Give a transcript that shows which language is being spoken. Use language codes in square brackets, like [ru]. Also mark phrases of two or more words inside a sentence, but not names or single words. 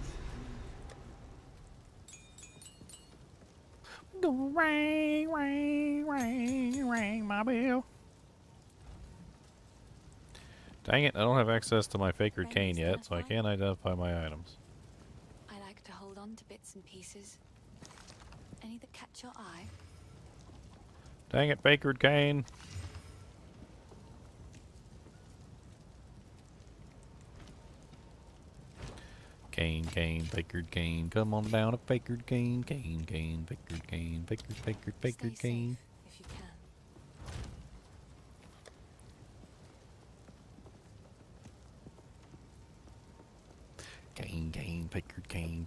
[en] Ring, ring, ring, ring, my bell. Dang it, I don't have access to my Fakered cane yet, so I can't identify my items. I like to hold on to bits and pieces. Any that catch your eye? Dang it, Fakered cane. Cane, cane, Fakered cane. Come on down to Fakered cane, cane, cane, Fakered cane, Fakered Stay cane. safe if you can. Cane, cane, Fakered cane.